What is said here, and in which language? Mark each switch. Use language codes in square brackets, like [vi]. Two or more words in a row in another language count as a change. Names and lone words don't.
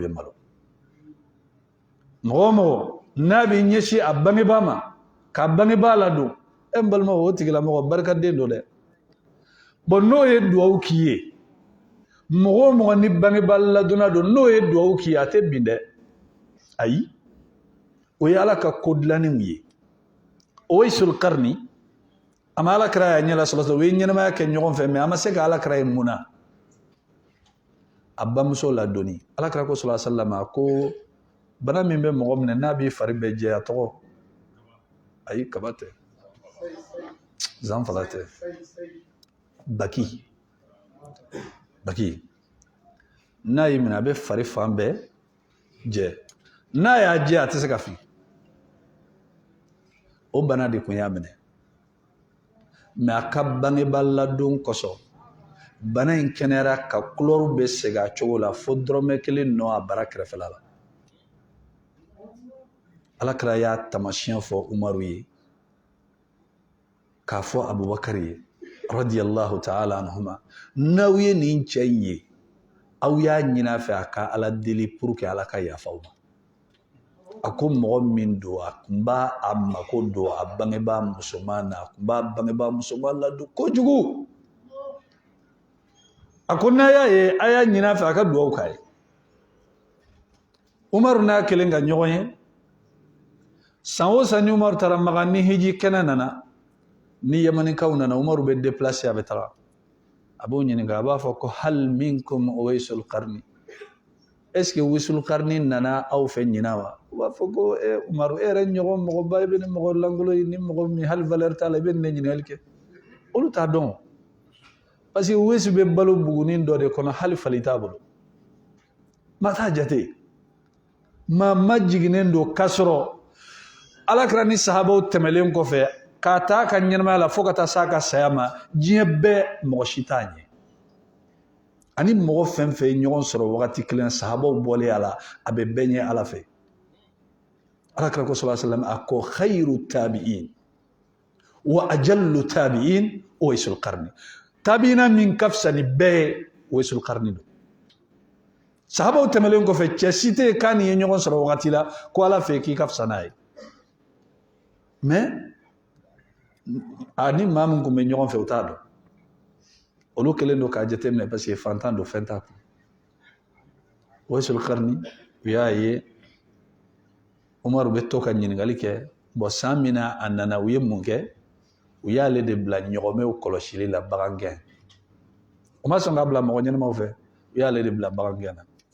[bm] bɛ malo mɔgɔ o mɔgɔ n'a bɛ ɲɛsin a bangebaa ma ka bangebaa ladon n balimaw o tigilamɔgɔ barikaden don dɛ bon n'o ye duwawu k'i ye mɔgɔ o mɔgɔ ni bangebaa ladonna don n'o ye duwawu k'i ye a tɛ bin dɛ ayi o ye ala ka ko dilannenw ye Uwaisul Qarni a ma alakira y'a ɲɛ la sɔrɔ u ye ɲɛnamaya kɛ ɲɔgɔn fɛ mɛ a ma se ka alakira ye mun na a bamuso ladonni alakira ko [ar] صلى الله عليه وسلم [bm] a ko bana min bɛ mɔgɔ minɛ n'a b'i fari bɛɛ jɛ a tɔgɔ ayi kaba tɛ zanfala tɛ baki n'a y'i minɛ a bɛ fari fan bɛɛ jɛ n'a y'a jɛ a tɛ se ka fili o bana de tun y'a minɛ mɛ a ka bangebaa ladon kosɔn bana in kɛnɛyara ka couleur bɛ segin a cogo la fo dɔrɔmɛ kelen nɔ a bara kɛrɛfɛla la alakira y'a tamasiyɛn fɔ Umaru ye k'a fɔ Abubakari ye [ar] رضي الله تعالى عنهما [bm] n'aw ye nin cɛ in ye aw y'a ɲini a fɛ a ka ala deli [fr] pour que [bm] ala ka yafa aw ma a ko mɔgɔ min don a tun b'a a mako don a bangebaa musoman na a tun b'a bangebaa musoman ladon kojugu a ko n'a y'a ye a y'a ɲini a fɛ a ka duwawu k'a ye Umaru n'a kelen ka ɲɔgɔn ye san o san ni Umaru taara Makan ni hiji kɛnɛ nana ni Yamanikaw nana Umaru bɛ déplacer a bɛ taga a b'o ɲininka a b'a fɔ ko [ar] هل منكم [bm] Uwaisul Qarni [fr] est-ce que [bm] Uwaisul Qarni nana aw fɛ ɲina wa u b'a fɔ ko Umaru e yɛrɛ ɲɔgɔn mɔgɔba i bɛ ni mɔgɔ langolo ye ni mɔgɔ min hali valeur t'a la i bɛ nin de ɲininkali kɛ olu t'a dɔn [fr] parce que [bm] Uwaisu bɛ balo bugunin dɔ de kɔnɔ hali fali t'a bolo ma t'a jate maa ma jiginnen don k'a sɔrɔ alakira ni sahabaw tɛmɛlen kɔfɛ k'a taa ka ɲɛnamaya la fo ka taa s'a ka saya ma diɲɛ bɛɛ mɔgɔ si t'a ɲɛ ani mɔgɔ fɛn fɛn ye ɲɔgɔn sɔrɔ wagati kelen sahabaw bɔlen a la a bɛ bɛɛ ɲɛ ala fɛ alakira ko [ar] صلى الله عليه وسلم [bm] a ko [ar] خير التابعين وأجل التابعين [bm] Uwaisul Qarni tabi'ina min ka fisa ni bɛɛ ye Uwaisul Qarni don sahabaw tɛmɛlen kɔfɛ cɛ si tɛ yen k'a ni ye ɲɔgɔn sɔrɔ wagati la ko ala fɛ k'i ka fisa n'a ye mais ani maa min tun bɛ ɲɔgɔn fɛ u t'a dɔn olu kɛlen don k'a jateminɛ [fr] parce que [bm] fantan don fɛn t'a kun Uwaisul Qarni u y'a ye Umaru bɛ to ka ɲininkali kɛ bon san min na a nana u ye mun kɛ u y'ale de bila ɲɔgɔmɛw kɔlɔsili la bagangɛn u ma sɔn k'a bila mɔgɔ ɲɛnamaw fɛ u y'ale de bila bagangɛn na